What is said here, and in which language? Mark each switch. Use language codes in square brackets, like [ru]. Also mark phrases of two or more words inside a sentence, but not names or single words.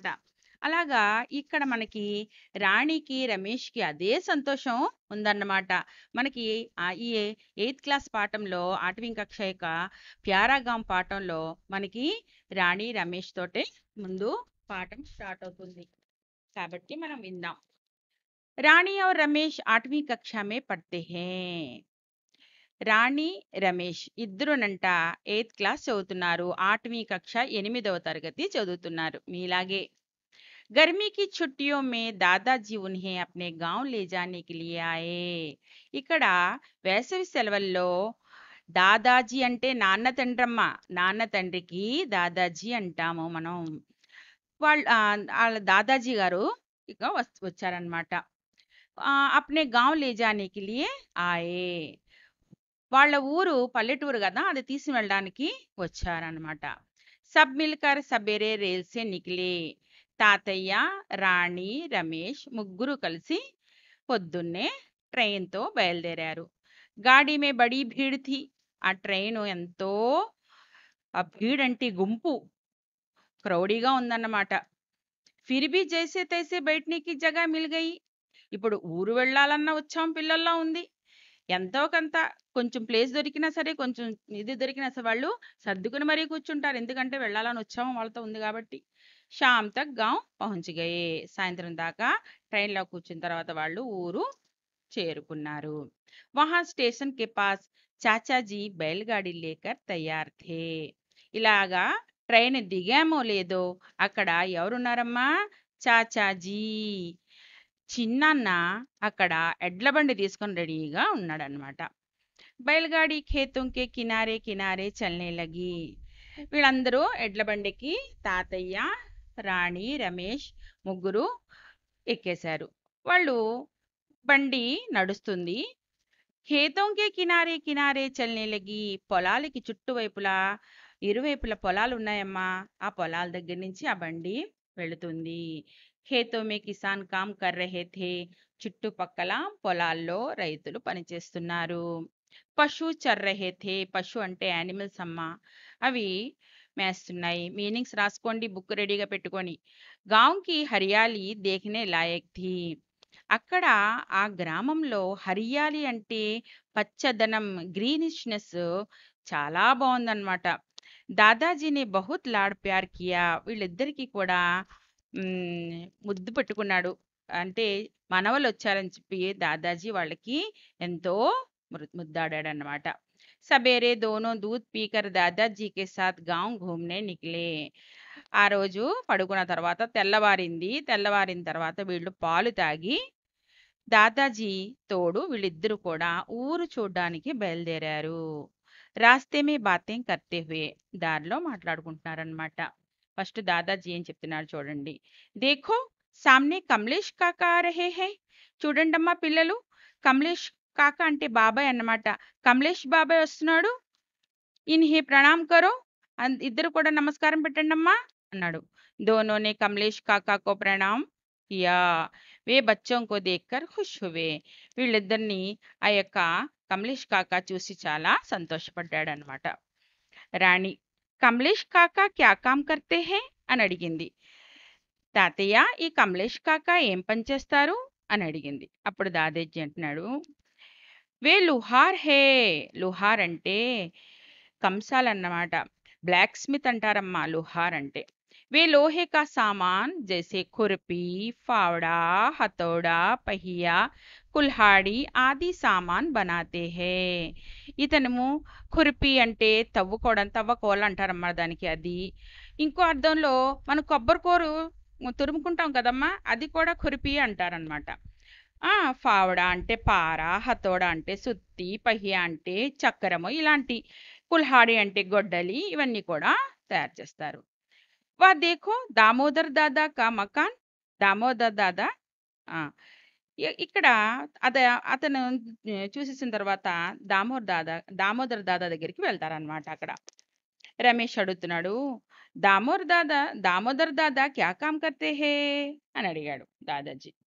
[te] అలాగా ఇక్కడ మనకి రాణికి, రమేష్‌కి అదే సంతోషం ఉందన్నమాట. మనకి ఈ 8థ్ క్లాస్ పాఠంలో 8वीं కక్ష యొక్క ప్యారాగామ్ పాఠంలో మనకి రాణి, రమేష్ తోటే ముందు పాఠం స్టార్ట్ అవుతుంది. కాబట్టి మనం విందాం. [hi] రాణి और रमेश 8वीं कक्षा में पढ़ते हैं. [te] రాణి, రమేష్ ఇద్దరునంట 8థ్ క్లాస్ చదువుతున్నారు. 8वीं కక్ష 8వ తరగతి చదువుతున్నారు. మీలాగే. [hi] गर्मी की छुट्टियों में दादाजी उन्हें अपने गांव ले जाने के लिए आए. [te] ఇక్కడ వేసవి సెలవుల్లో దాదాజీ అంటే నాన్న తండ్రమ్మ. నాన్న తండ్రికి దాదాజీ అంటాము మనం. వాళ్ళ దాదాజీ గారు ఇక వచ్చారనమాట. [hi] अपने गांव ले जाने के लिए आए. [te] వాళ్ళ ఊరు పల్లెటూరు కదా, అది తీసి వెళ్ళడానికి వచ్చారనమాట. [hi] सब मिलकर सबेरे रेल से निकले. [te] తాతయ్య, రాణి, రమేష్ ముగ్గురు కలిసి పొద్దున్నే ట్రైన్‌తో బయలుదేరారు. [hi] गाड़ी में बड़ी भीड़ थी. [te] ఆ ట్రైను ఎంతో భీడ్ అంటే గుంపు, క్రౌడీగా ఉందన్నమాట. [hi] फिर भी जैसे तैसे बैठने की जगह मिल गई. [te] ఇప్పుడు ఊరు వెళ్ళాలన్న ఉత్సాహం పిల్లల్లో ఉంది. ఎంతో కొంత కొంచెం ప్లేస్ దొరికినా సరే, కొంచెం ఇది దొరికినా సరే వాళ్ళు సర్దుకుని మరీ కూర్చుంటారు. ఎందుకంటే వెళ్ళాలని ఉత్సాహం వాళ్ళతో ఉంది కాబట్టి. [hi] शाम तक गांव पहुंच गए. [te] సాయంత్రం దాకా ట్రైన్లో కూర్చున్న తర్వాత వాళ్ళు ఊరు చేరుకున్నారు. [hi] वहां स्टेशन के पास चाचाजी बैलगाड़ी लेकर तैयार थे. [te] ఇలాగా ట్రైన్ దిగామో లేదో అక్కడ ఎవరున్నారమ్మా? చాచాజీ, చిన్నాన్న అక్కడ ఎడ్ల బండి తీసుకొని రెడీగా ఉన్నాడనమాట. [hi] बैलगाड़ी खेतों के किनारे किनारे चलने लगी. [te] వీళ్ళందరూ ఎడ్ల బండికి తాతయ్య, రాణి, రమేష్ ముగ్గురు ఎక్కేశారు. వాళ్ళు బండి నడుస్తుంది. [hi] खेतों के किनारे किनारे चलने लगी. [te] పొలాలకి చుట్టువైపులా ఇరువైపుల పొలాలు ఉన్నాయమ్మా. ఆ పొలాల దగ్గర నుంచి ఆ బండి వెళుతుంది. [hi] खेतों में किसान काम कर रहे थे. [te] చుట్టుపక్కల పొలాల్లో రైతులు పనిచేస్తున్నారు. [hi] पशु चर रहे थे. [te] పశు అంటే యానిమల్స్ అమ్మా. అవి మేస్తున్నాయి. మీనింగ్స్ రాసుకోండి బుక్ రెడీగా పెట్టుకొని. [hi] गांव की हरियाली देखने लायक थी. [te] అక్కడ ఆ గ్రామంలో హరియాలి అంటే పచ్చదనం, గ్రీనిష్నెస్ చాలా బాగుందన్నమాట. [hi] दादाजी ने बहुत लाड़ प्यार किया. [te] వీళ్ళిద్దరికీ కూడా ముద్దు పెట్టుకున్నాడు. అంటే మనవలు వచ్చారని చెప్పి దాదాజీ వాళ్ళకి ఎంతో ముద్దాడాడనమాట. [hi] सबेरे दोनों दूध पीकर दादाजी के साथ गांव घूमने निकले. [te] ఆ రోజు పడుకున్న తర్వాత తెల్లవారింది. తెల్లవారిన తర్వాత వీళ్ళు పాలు తాగి దాదాజీ తోడు వీళ్ళిద్దరూ కూడా ఊరు చూడ్డానికి బయలుదేరారు. [hi] रास्ते में बातें करते हुए. [te] దారిలో మాట్లాడుకుంటున్నారనమాట. ఫస్ట్ దాదాజీ ఏం చెప్తున్నారు చూడండి. [hi] देखो सामने कमलेश काका आ रहे हैं. [te] చూడండమ్మా పిల్లలు, కమలేష్ కాకా అంటే బాబాయ్ అన్నమాట. కమలేష్ బాబాయ్ వస్తున్నాడు. [hi] इन्हें प्रणाम करो. [te] ఇద్దరు కూడా నమస్కారం పెట్టండమ్మా అన్నాడు. [hi] दोनों ने कमलेश काका को प्रणाम किया. वे बच्चों को देखकर खुश हुए. [te] వీళ్ళిద్దరిని ఆ యొక్క కమలేష్ కాకా చూసి చాలా సంతోషపడ్డాడనమాట. [hi] रानी, कमलेश काका क्या काम करते हैं [te] అని అడిగింది. తాతయ్య, ఈ కమలేష్ కాకా ఏం పని చేస్తారు అని అడిగింది. అప్పుడు దాదాజీ అంటున్నాడు, [hi] वे लोहार हैं. [te] లుహార్ అంటే కంసాలన్నమాట. [en] black smith [te] అంటారమ్మా లుహార్ అంటే. [hi] वे लोहे का सामान जैसे खुरपी, फावड़ा, हथौड़ा, पहिया, कुल्हाड़ी आदि सामान बनाते हैं. [te] ఇతను ఖుర్పి అంటే తవ్వకోలు అంటారమ్మా దానికి. అది ఇంకో అర్థంలో మనం కొబ్బరికూరు తురుముకుంటాం కదమ్మా, అది కూడా ఖుర్పి అంటారనమాట. ఫావడా అంటే పార, హతోడ అంటే సుత్తి, పహియా అంటే చక్రము, ఇలాంటి కుల్హాడి అంటే గొడ్డలి, ఇవన్నీ కూడా తయారు చేస్తారు. [hi] वह देखो दामोदर दादा का मकान. [te] దామోదర్ దాదా ఇక్కడ అతను చూసేసిన తర్వాత దామోదర్ దాదా దగ్గరికి వెళ్తారనమాట. అక్కడ రమేష్ అడుగుతున్నాడు, [hi] दामोदर दादा क्या काम करते हैं [te] అని అడిగాడు [hi] దాదాజీ.